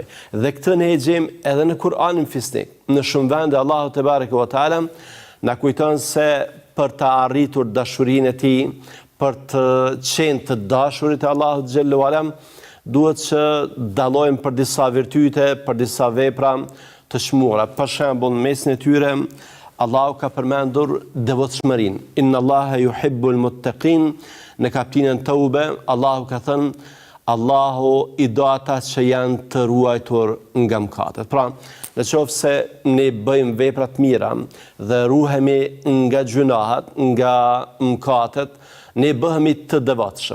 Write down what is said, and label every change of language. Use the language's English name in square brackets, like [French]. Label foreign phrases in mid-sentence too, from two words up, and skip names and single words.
[Albanian] Dhe këtë ne e gjejmë edhe në Kur'anin fisnik. Në shumë vende Allahu [Arabic] تبارك وتعالى [Albanian] na kujton se për të arritur dashurinë e tij, për të qenë të dashurit e Allahut [Arabic] جل وعلا, [Albanian] duhet që dallojmë për disa virtyte, për disa vepra të çmuara. Për shembull, në mesin e tyre Allahu ka përmendur devotshmërinë. [Arabic] إن الله يحب المتقين. [Albanian] Në kapitullin Taube, Allahu ka thënë Allahu i do ata që janë të ruajtur nga mëkatet. Pra, në qoftë se ne bëjmë vepra të mira dhe ruhemi nga gjunahet, nga mëkatet, ne bëhemi të devotshëm.